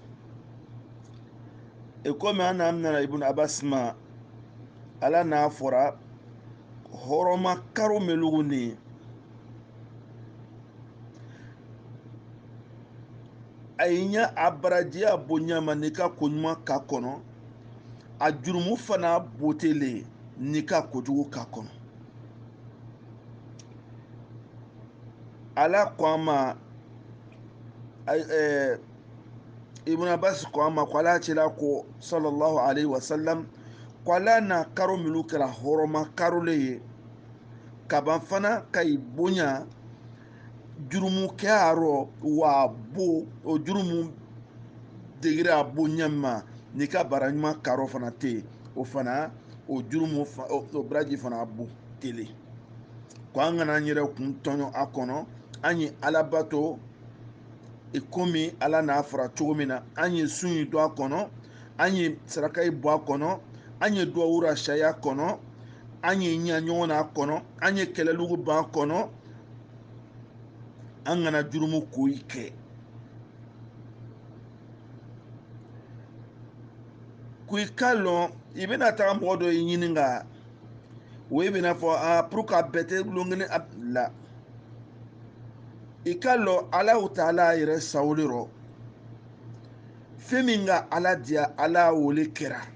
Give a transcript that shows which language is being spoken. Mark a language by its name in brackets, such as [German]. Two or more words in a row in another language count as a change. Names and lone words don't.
[Bambara] komi an n'an nana ibn abbas ma ala n'a fɔra hɔrɔma karo melugu ni a yi ɲɛ a barajiya bonya ma n'i ka koɲuman k'a kɔnɔ a jurumu fana botelen n'i ka kojugu k'a kɔnɔ ala ko an ma ibn abbas ko an ma ko ala cila ko [Arabic] صلى الله عليه وسلم [Bambara] ko ala n'a karo minnu kɛra hɔrɔma karolen ye kaban fana ka i bonya jurumukɛ a rɔ wa bo o jurumu degere a bonya ma n'i ka bara ɲuman karo fana tɛ yen o fana o jurumu o baraji fana bon tele ko an kana an yɛrɛ kun tɔɲɔ a kɔnɔ an ye ala bato komi ala n'a fɔra cogo min na an ye sun yi don a kɔnɔ an ye saraka yi bɔ a kɔnɔ an ye duwawura sariya kɔnɔ an ye ɲɛ ɲɔgɔn na a kɔnɔ an ye kɛlɛlugu ban a kɔnɔ an kana jurumu koyi kɛ ko i ka lɔn i bɛna taga mɔgɔ dɔ i ɲininka o ye bɛna fɔ [French] pour que [Bambara] a bɛɛ tɛ lon kelen la i ka lɔn [Arabic] الله تعالى [Bambara] yɛrɛ sawole rɔ fɛn min ka ala diya ala wole kɛra